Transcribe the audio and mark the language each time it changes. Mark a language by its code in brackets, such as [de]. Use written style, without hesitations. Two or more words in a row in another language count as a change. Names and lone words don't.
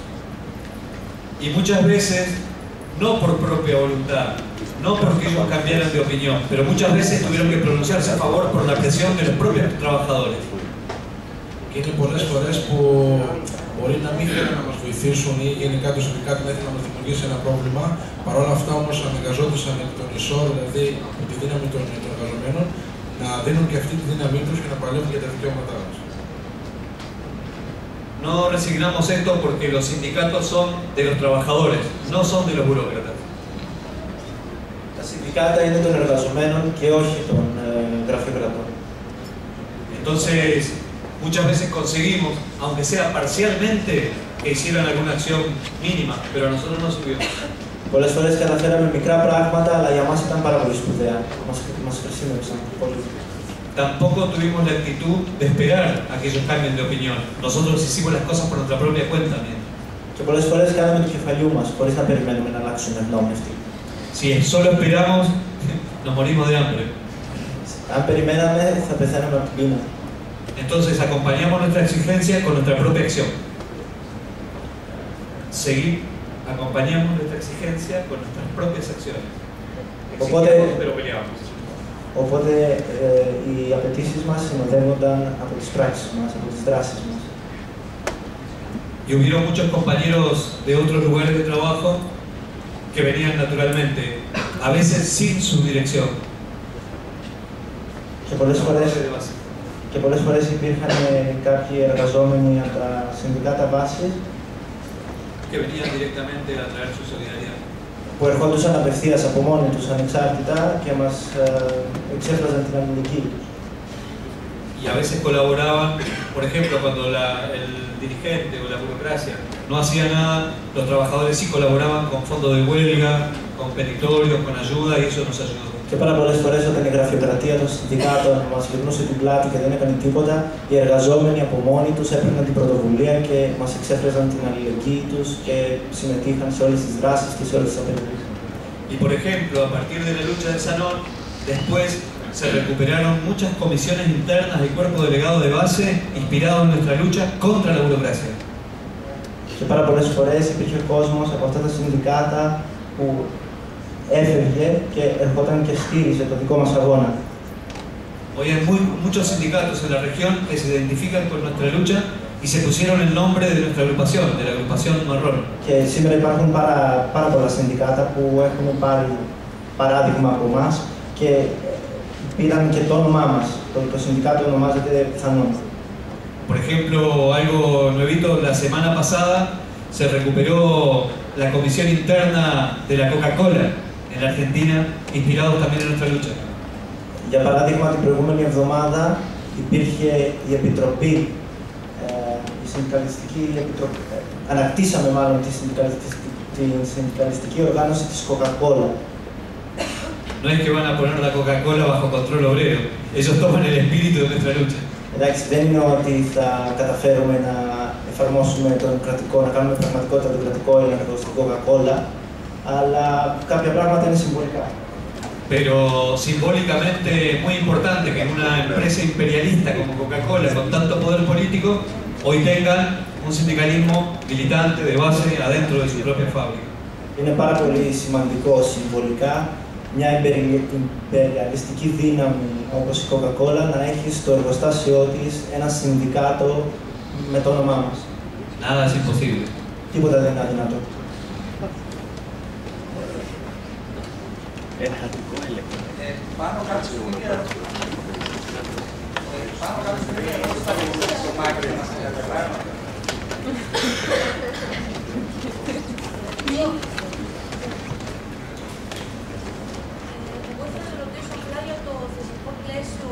[es] Y muchas veces, no por propia voluntad, no porque ellos cambiaran de opinión, pero muchas veces tuvieron que pronunciarse a favor por la presión de los propios trabajadores. [el] Και είναι πολλές φορές που μπορεί να μην θέλουν να μας βοηθήσουν ή γενικά το συνδικάτο να ήθελε να μας δημιουργήσει ένα πρόβλημα. Παρ' όλα αυτά όμως αναγκαζόντουσαν εκ των ισόρ, δηλαδή από τη δύναμη των εργαζομένων, να δίνουν και αυτή τη δύναμή τους και να παλεύουν για τα δικαιώματά μας. [es] No resignamos esto porque los sindicatos son de los trabajadores, no son de los burócratas. [el] Τα συνδικάτα είναι των εργαζομένων και όχι των γραφειοκρατών. [es] Entonces, muchas veces conseguimos, aunque sea parcialmente, que hicieran alguna acción mínima, pero a nosotros nos sirvió. [el] Πολλές φορές καταφέραμε μικρά πράγματα, αλλά για μας ήταν πάρα πολύ σπουδαία. Μας χρησιμεύσαν πολύ. [es] Tampoco tuvimos la actitud de esperar a que ellos cambien de opinión. Nosotros hicimos las cosas por nuestra propia cuenta también. [el] Και πολλές φορές κάναμε το κεφαλιού μας, χωρίς να περιμένουμε να αλλάξουν γνώμη αυτοί. [es] Si solo esperamos, nos morimos de hambre. [el] Αν περιμέναμε, θα πεθαίναμε από την πείνα. [es] Entonces acompañamos nuestra exigencia con nuestra propia acción. Acompañamos nuestra exigencia con nuestras propias acciones. Exigimos, pero peleamos. [el] Οπότε οι απαιτήσεις μας συνοδεύονταν από τις πράξεις μας, από τις δράσεις μας. [es] Y hubieron muchos compañeros de otros lugares de trabajo que venían naturalmente, a veces sin su dirección. [el] Και πολλές φορές υπήρχαν κάποιοι εργαζόμενοι από τα συνδικάτα βάσης [es] que venían directamente a traer su solidaridad. [el] Που ερχόντουσαν απευθείας από μόνοι τους ανεξάρτητα και μας εξέφραζαν την αλληλεγγύη τους. [es] Y a veces colaboraban, por ejemplo, cuando el dirigente o la burocracia no hacía nada, los trabajadores sí colaboraban con fondos de huelga, con petitorios, con ayuda y eso nos ayudó. [el] Και πάρα πολλές φορές όταν η γραφειοκρατία των συνδικάτων μας γυρνούσε την πλάτη και δεν έκανε τίποτα, οι εργαζόμενοι από μόνοι τους έπαιρναν την πρωτοβουλία και μας εξέφραζαν την αλληλεγγύη τους και συμμετείχαν σε όλες τις δράσεις και σε όλες τις απεργίες. [es] Y por ejemplo, a partir de la lucha del Salón, después se recuperaron muchas comisiones internas del cuerpo delegado de base inspirado en nuestra lucha contra la burocracia. [el] Και πάρα πολλές φορές υπήρχε κόσμος από αυτά τα συνδικάτα που έφευγε και ερχόταν και στήριζε το δικό μας αγώνα. [es] Hoy hay muchos sindicatos en la región que se identifican con nuestra lucha y se pusieron el nombre de nuestra agrupación, de la agrupación Marrón. [el] Και σήμερα υπάρχουν πάρα πολλά συνδικάτα που έχουν πάρει παράδειγμα από εμάς και πήραν και το όνομά μας. Το συνδικάτο ονομάζεται πιθανόν. [es] Por ejemplo, algo nuevito, la semana pasada se recuperó la comisión interna de la Coca-Cola en la Argentina, inspirados también en nuestra lucha. [el] Για παράδειγμα, την προηγούμενη εβδομάδα υπήρχε η Επιτροπή, η Συνδικαλιστική Επιτροπή, ανακτήσαμε μάλλον τη συνδικαλιστική οργάνωση της Coca-Cola. [es] No es que van a poner la Coca-Cola bajo control obrero, ellos toman el espíritu de nuestra lucha. [el] Εντάξει, δεν είναι ότι θα καταφέρουμε να εφαρμόσουμε τον κρατικό, να κάνουμε πραγματικότητα τον κρατικό έλεγχο στην Coca-Cola, αλλά κάποια πράγματα είναι συμβολικά. [es] Pero simbólicamente es muy importante que una empresa imperialista como Coca-Cola, con tanto poder político, hoy tengan un sindicalismo militante de base adentro de su propia fábrica. [el] Είναι πάρα πολύ σημαντικό συμβολικά μια υπεριαλιστική δύναμη όπως η Coca-Cola να έχει στο εργοστάσιό της ένα συνδικάτο με το όνομά μας. [es] Nada es imposible. [el] Τίποτα δεν είναι αδυνατό. Εργατικό έλεγχο. Πάνω κάτω στην ίδια ερώτηση. Πάνω κάτω στην ίδια ερώτηση θα βοηθήσει το Μάικρο να σε καταλάβει. Εγώ ήθελα να ρωτήσω απλά για το θεσμικό πλαίσιο.